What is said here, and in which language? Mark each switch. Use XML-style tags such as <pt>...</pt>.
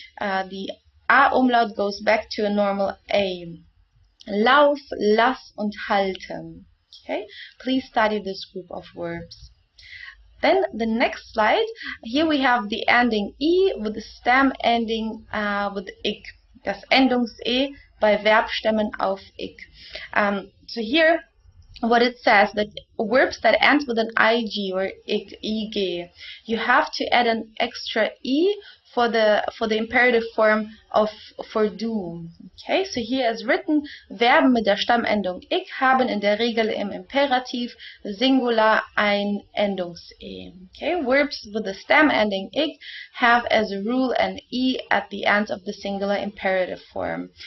<en>The a umlaut goes back to a normal a.</en> <de>Lauf, lass und halten.</de> <en>Okay, please study this group of verbs. Then the next slide, here we have the ending I with the stem ending with ik.</en> <de>Das Endungs-E bei Verbstämmen auf ik.</de> <en>So here what it says, that verbs that end with an ig or ik, ig, you have to add an extra e for the imperative form for do. Okay, so here is written,</en> <de>Verben mit der Stammendung ik haben in der Regel im Imperativ Singular ein Endungs-E.</de> <en>Okay, verbs with the stem ending ik have as a rule an e at the end of the singular imperative form.</en>